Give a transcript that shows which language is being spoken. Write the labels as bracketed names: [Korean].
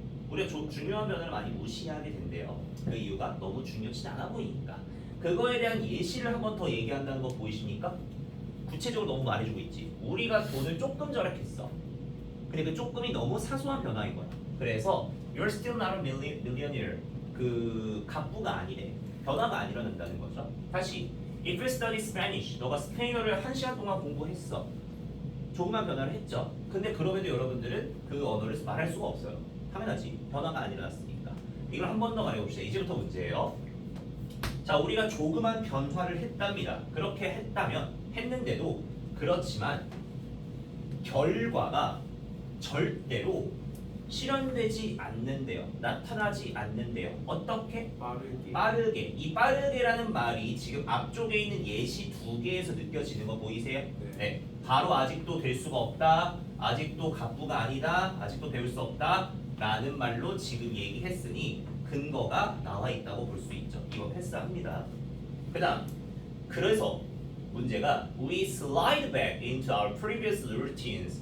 [Korean] 우리가 중요한 변화를 많이 무시하게 된대요. 그 이유가 너무 중요치 않아 보이니까. 그거에 대한 예시를 한 번 더 얘기한다는 거 보이십니까? 구체적으로 너무 말해주고 있지. 우리가 돈을 조금 절약했어. 근데 그 조금이 너무 사소한 변화인 거야. 그래서 [English] you're still not a millionaire. [Korean] 그 갑부가 아니래. 변화가 안 일어난다는 거죠. 다시 [English] if you study Spanish. [Korean] 너가 스페인어를 1시간 동안 공부했어. 조그만 변화를 했죠. 근데 그럼에도 여러분들은 그 언어를 말할 수가 없어요. 당연하지. 변화가 안 일어났으니까. 이걸 한 번 더 말해봅시다. 이제부터 문제예요. 자, 우리가 조그만 변화를 했답니다. 그렇게 했는데도 그렇지만 결과가 절대로 실현되지 않는데요. 나타나지 않는데요. 어떻게? 빠르게. 이 빠르게라는 말이 지금 앞쪽에 있는 예시 2개에서 느껴지는 거 보이세요? 네. 바로 아직도 될 수가 없다. 아직도 갑부가 아니다. 아직도 배울 수 없다. 라는 말로 지금 얘기했으니 근거가 나와 있다고 볼 수 있죠. 이거 패스합니다. 그 다음 그래서 문제가 [English] we slide back into our previous routines.